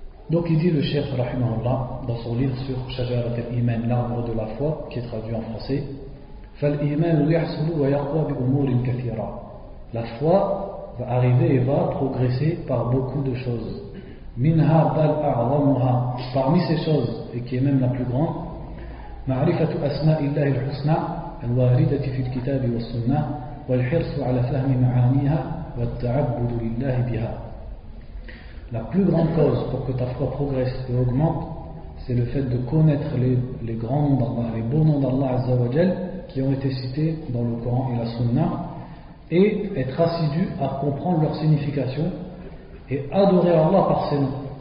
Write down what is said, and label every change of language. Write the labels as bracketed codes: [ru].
[fr] Donc il dit le Cheikh rahimahullah dans son livre sur Shajarat al-Iman, l'arbre de la foi, qui est traduit en français, [ar] فَالْإِيمَانُ يَحْصُلُ وَيَقْوَى بِأُمُورٍ كَثِيرًا. [fr] La foi va arriver et va progresser par beaucoup de choses. [ar] مِنْهَا بَلْ أَعْظَمُهَا. [fr] Parmi ces choses, et qui est même la plus grande, [ar] معرفة أسماء الله الحسنى الواردة في الكتاب والسنة والحرص على فهم معانيها والتعبد لله بها. [fr] La plus grande cause pour que ta foi progresse et augmente, c'est le fait de connaître les grands noms d'Allah, les beaux noms d'Allah Azza wa Jal qui ont été cités dans le Coran et la Sunna, et être assidu à comprendre leur signification et adorer Allah par ces noms.